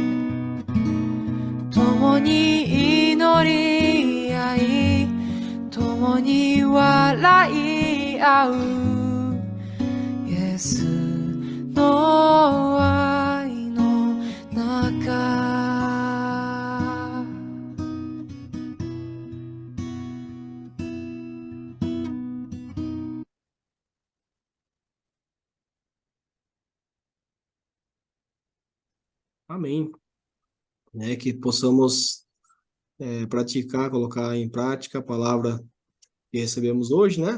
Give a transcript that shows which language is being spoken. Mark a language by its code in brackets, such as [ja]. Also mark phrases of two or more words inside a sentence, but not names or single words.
[ja] 共に祈り合い共に笑い合うイエスの愛の中 [pt] Amém. Que possamos praticar, colocar em prática a palavra que recebemos hoje, né?